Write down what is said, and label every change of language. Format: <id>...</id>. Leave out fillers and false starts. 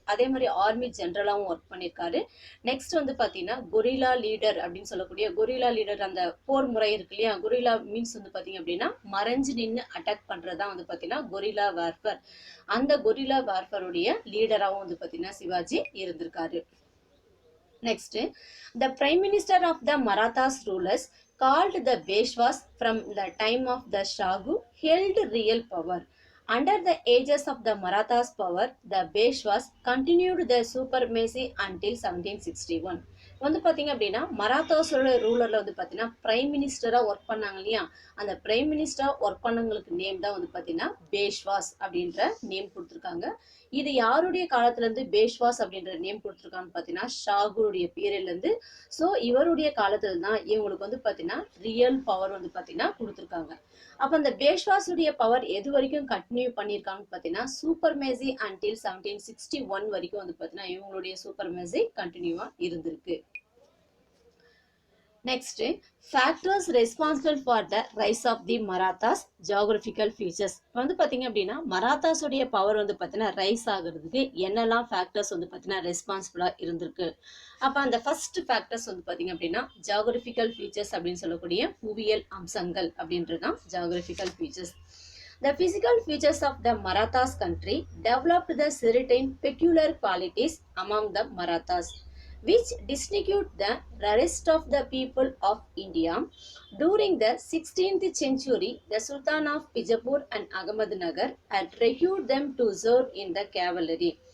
<ta>அதே மாதிரி army ஜென்ரலாகவும் work பண்ணியிருக்காரு. நெக்ஸ்ட் வந்து பார்த்தீங்கன்னா கொரில்லா லீடர் அப்படின்னு சொல்லக்கூடிய கொரில்லா லீடர் அந்த போர் முறை இருக்கு இல்லையா, கொரில்லா மீன்ஸ் வந்து பார்த்தீங்க அப்படின்னா மறைஞ்சு நின்று அட்டாக் பண்ணுறதா வந்து பார்த்தீங்கன்னா கொரில்லா வார்ஃபர். அந்த கொரில்லா வார்ஃபருடைய லீடராகவும் வந்து பார்த்தீங்கன்னா சிவாஜி இருந்திருக்காரு.</ta> <en>Next, the Prime Minister of the Marathas rulers called the Peshwas from the time of the Shahu held real power. Under the aegis of the Marathas' power, the Peshwas continued their supremacy until 1761.</en> <ta>வந்து பார்த்தீங்க அப்படின்னா மராத்தாஸோட ரூலரில் வந்து பார்த்தீங்கன்னா prime மினிஸ்டராக work பண்ணாங்க இல்லையா, அந்த prime மினிஸ்டராக ஒர்க் பண்ணவங்களுக்கு நேம் தான் வந்து பார்த்தீங்கன்னா பேஷ்வாஸ் அப்படின்ற நேம் கொடுத்துருக்காங்க. இது யாருடைய காலத்துலேருந்து பேஷ்வாஸ் அப்படின்ற நேம் கொடுத்துருக்கான்னு பார்த்தீங்கன்னா ஷாகுடைய பீரியட்லேருந்து. ஸோ இவருடைய காலத்துல தான் இவங்களுக்கு வந்து பார்த்தீங்கன்னா ரியல் பவர் வந்து பார்த்தீங்கன்னா கொடுத்துருக்காங்க. அப்போ அந்த பேஷ்வாஸுடைய பவர் எது வரைக்கும் கண்டினியூ பண்ணியிருக்காங்கன்னு பார்த்தீங்கன்னா சூப்பர்மேசி அன்டில் 1761 வரைக்கும் வந்து பார்த்தீங்கன்னா இவங்களுடைய சூப்பர்மேசி கண்டினியூவாக இருந்திருக்கு.</ta> <en>Next, factors responsible for the rise of the Marathas geographical features.</en> <ta>இப்போ வந்து பார்த்தீங்க அப்படின்னா மராத்தாஸ் உடைய பவர் வந்து பார்த்தீங்கன்னா ரைஸ் ஆகுறதுக்கு என்னெல்லாம் ஃபேக்டர்ஸ் வந்து பார்த்தீங்கன்னா ரெஸ்பான்சிபிளாக இருந்திருக்கு. அப்போ அந்த ஃபர்ஸ்ட் ஃபேக்டர்ஸ் வந்து பார்த்தீங்க அப்படின்னா ஜியாகிரபிக்கல் ஃபீச்சர்ஸ் அப்படின்னு சொல்லக்கூடிய புவியியல் அம்சங்கள் அப்படின்றது தான் geographical features.</ta> <en>The physical features of the Marathas country developed the certain peculiar qualities among the Marathas, which distinguished the rest of the people of India. During the 16th century, the Sultan of Bijapur and Ahmednagar had recruited them to serve in the cavalry.</en>